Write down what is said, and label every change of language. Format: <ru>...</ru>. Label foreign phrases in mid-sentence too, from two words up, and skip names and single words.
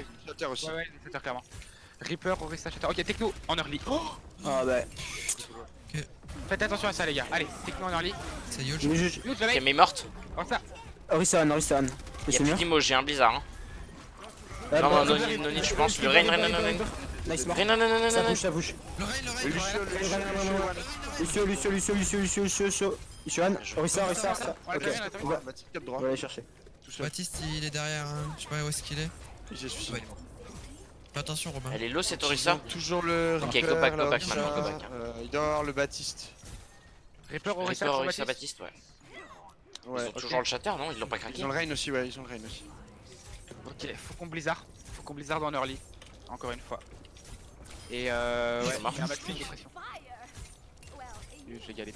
<fr>Shatter aussi. Ouais, c'est ça, clairement. Reaper, Orisa, Shatter. Ok, Techno en early. Oh, Ah bah. faites attention à ça, les gars. Allez, Techno en early. C'est Yuge. Juge. Youth, le Ok, mec. mais morte. Oh, ça. Orisa on. Y'a C'est plus mieux. d'immo, j'ai un blizzard. Hein. Non,</fr> <en>no need,</en> <fr>je pense. Le Rein. Nice mort. Rein. Ça bouge. Le Rein. Lucio. Orisa. Ouais, Ok. très bien, attends. On va Baptiste cap droit. aller chercher. Tout seul. Baptiste, il est derrière, hein. Je sais pas où est-ce qu'il est. J'ai suicidé. Ouais, il est mort. Fais attention, Robin. Elle est low, cette Orisa. Toujours le. Ok, Reaper,</fr> <en>go back</en> <fr>la maintenant, Orisa,</fr> <en>go back,</en> <fr>hein. Il doit avoir le Baptiste. Reaper, Orisa, Reaper, sur Orisa, Baptiste. Baptiste, ouais. Ouais. Ils ont toujours le Shatter, non? Ils l'ont pas craqué. Ils ont le Reign aussi, ouais, ils ont le Reign aussi. Ok, faut qu'on blizzard. Faut qu'on blizzard en early. Encore une fois. Et ouais, Ça marche. il y a un maximum de pression. Huge, les gars, les</fr>